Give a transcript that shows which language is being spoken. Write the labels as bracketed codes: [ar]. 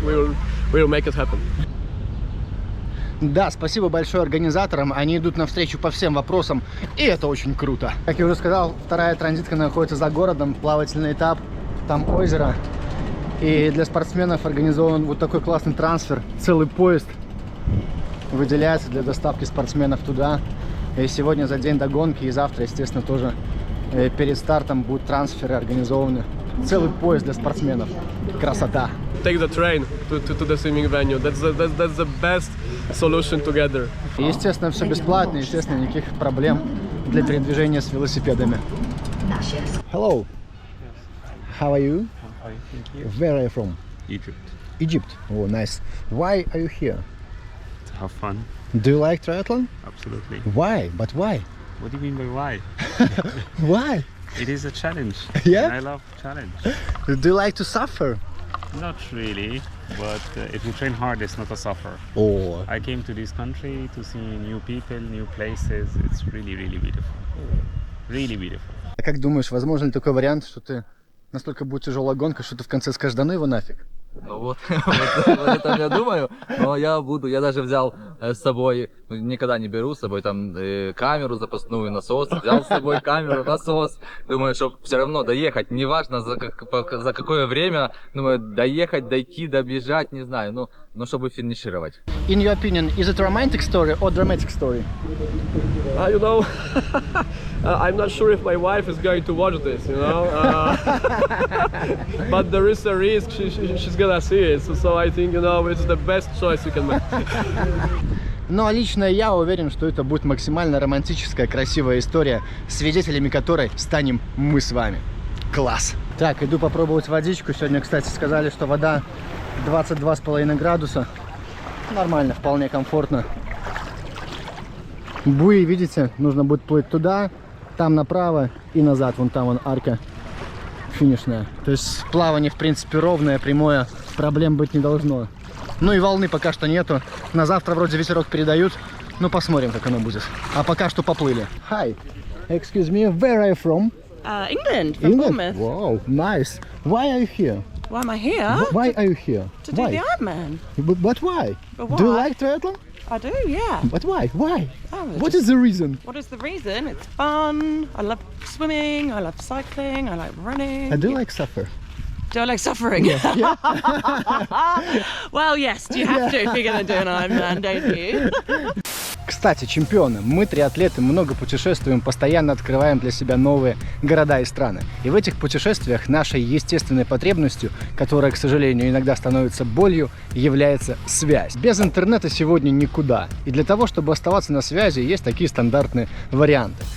[en] We will make it happen. [ru] Да, спасибо большое организаторам, они идут навстречу по всем вопросам, и это очень круто. Как я уже сказал, вторая транзитка находится за городом, плавательный этап, там озеро. И для спортсменов организован вот такой классный трансфер, целый поезд выделяется для доставки спортсменов туда. И сегодня за день до гонки, и завтра, естественно, тоже перед стартом будут трансферы организованы. Целый поезд для спортсменов. Красота! [en] Take the train to the swimming venue. That's the best solution together. [ru] И, естественно, все бесплатно, естественно, никаких проблем для передвижения с велосипедами. [en] Hello. How are you? Hi, thank you. Where are you from? Egypt. Egypt. Oh, nice. Why are you here? To have fun. Do you like triathlon? Absolutely. Why? But why? What do you mean by why? Why? It is a challenge. Yeah? And I love challenge. Do you like to suffer? Not really, but if you train hard, it's not a suffer. Oh, I came to this country to see new people, new places. It's really, really beautiful. Really beautiful. [ru] а как думаешь, возможен ли такой вариант, что ты настолько будет тяжелая гонка, что ты в конце скажешь, да ну его нафиг? Ну вот, вот это я думаю, но я даже взял с собой, никогда не беру с собой там камеру запасную, насос, взял с собой камеру, насос, думаю, что все равно доехать, неважно за какое время, думаю, доехать, дойти, добежать, не знаю, но чтобы финишировать. [en] In your opinion, is it a romantic story or dramatic story? You know, I'm not sure if my wife is going to watch this, you know, but there is a risk she's gonna see it. So I think, you know, it's the best choice you can make. [ru] Но лично я уверен, что это будет максимально романтическая, красивая история, свидетелями которой станем мы с вами. Класс! Так, иду попробовать водичку. Сегодня, кстати, сказали, что вода 22,5 градуса. Нормально, вполне комфортно. Буи, видите, нужно будет плыть туда, там направо и назад. Вон там вон арка финишная. То есть плавание, в принципе, ровное, прямое, проблем быть не должно. Ну и волны пока что нету. На завтра вроде ветерок передают. Ну посмотрим, как оно будет. А пока что поплыли. [en] Hi, excuse me, where are you from? England, from Bournemouth. Wow, nice. Why are you here? Why am I here? Why are you here? To do the Ironman. But why? But Do you why? like triathlon? I do, yeah. But why? Why? Oh, What is the reason? What is the reason? It's fun. I love swimming. I love cycling. I like running. I do like suffer. Do I like suffering? Yeah. Well, yes. You have to if you're going to do an Ironman, don't you? [ru] Кстати, чемпионы, мы, триатлеты, много путешествуем, постоянно открываем для себя новые города и страны. И в этих путешествиях нашей естественной потребностью, которая, к сожалению, иногда становится болью, является связь. Без интернета сегодня никуда. И для того, чтобы оставаться на связи, есть такие стандартные варианты.